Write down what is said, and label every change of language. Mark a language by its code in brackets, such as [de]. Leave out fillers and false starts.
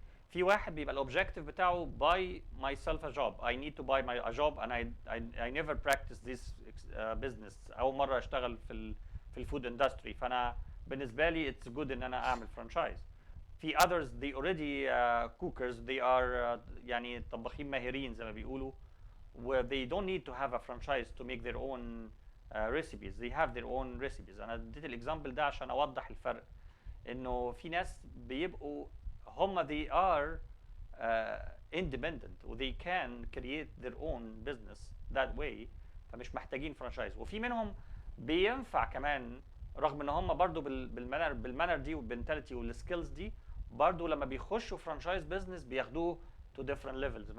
[ar] في واحد بيبقى الاوبجيكتيف بتاعه [en] buy myself a job, I need to buy a job and I never practice this business. [ar] اول مره اشتغل في الفود اندستري، فانا بالنسبه لي [en] it's good [ar] ان انا اعمل فرانشايز. في [en] others they already cookers, they are [ar] يعني طباخين ماهرين زي ما بيقولوا، [en] where they don't need to have a franchise to make their own recipes. They have their own recipes. [ar] انا اديت الاكزامبل ده عشان اوضح الفرق، انه في ناس بيبقوا هم [en] they are independent [ar] و [en] they can create their own business that way، [ar] فمش محتاجين فرانشايز. وفي منهم بينفع كمان رغم ان هم برضو بالمانر دي والبنتاليتي والسكيلز دي، برضو لما بيخشوا فرانشايز بزنس بياخدوه [en] to different levels.